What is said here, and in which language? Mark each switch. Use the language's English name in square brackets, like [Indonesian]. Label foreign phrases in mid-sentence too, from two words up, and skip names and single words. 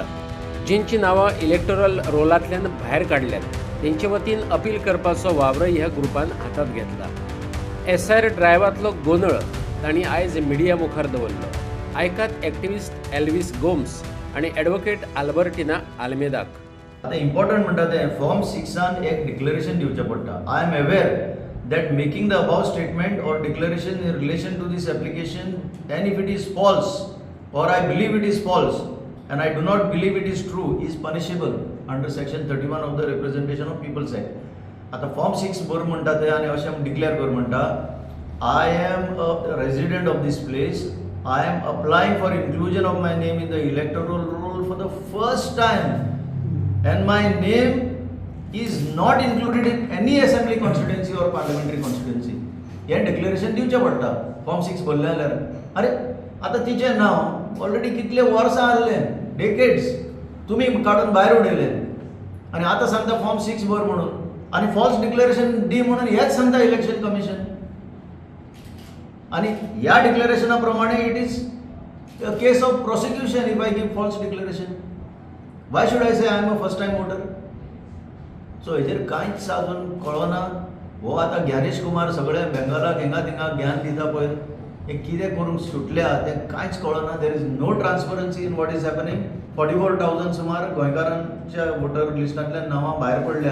[Konkani] जिंची नावां इलेक्टोरल रोलांतल्यान भायर काडल्यात तेंचे वतीन अपील करपाचो वावर ह्या ग्रुपान हातांत घेतला। SIR ड्रायव्हांतलो गोंधळ तांणी आयज मिडिया मुखार दवरलो। आयकात एक्टिविस्ट एल्विस गोम्स आणि ॲडव्होकेट आल्बर्टिना आल्मेदाक। आता इम्पॉर्टंट म्हणटा तें फॉर्म 6 एक डिक्लेरेशन दिवचें पडटा। [English] I am aware that making the above statement or declaration in relation to this application, and if it is false or I believe it is false and I do not believe it is true, is punishable under section 31 of the Representation of People's Act. [Konkani] आता फॉर्म 6 बर म्हणटा ते आनी अशें डिक्लेअर कर म्हणटा [English] I am a resident of this place, I am applying for inclusion of my name in the electoral roll for the first time and my name is not included in any assembly constituency or parliamentary constituency. [Konkani] हे डिक्लेरेशन दिवचें पडटा फॉर्म 6 भरलें जाल्यार। अरे आतां तिचें नांव ऑलरेडी कितले वर्सां आसलें, डेकेड्स तुमी काडून भायर उडयलें आनी आतां सांगता फॉर्म 6 भर म्हणून आनी [English] false declaration [Konkani] दी म्हणून हेच सांगता इलेक्शन कमिशन। आनी ह्या डिक्लेरेशना प्रमाणे [English] it is a case of prosecution if I give false declaration. why should I say I am a first time voter? [Konkani] सो हेजेर कांयच अजून कळना। हो आतां ज्ञानेश कुमार सगळे बेंगालाक हिंगा थिंगा ज्ञान दिता पळय, हे कितें करूंक सुटल्या तें कांयच कळना। [English] there is no transparency in what is happening. [Konkani] 44,000 सुमार गोंयकारांच्या वोटर लिस्टांतल्यान नांवां भायर पडल्या।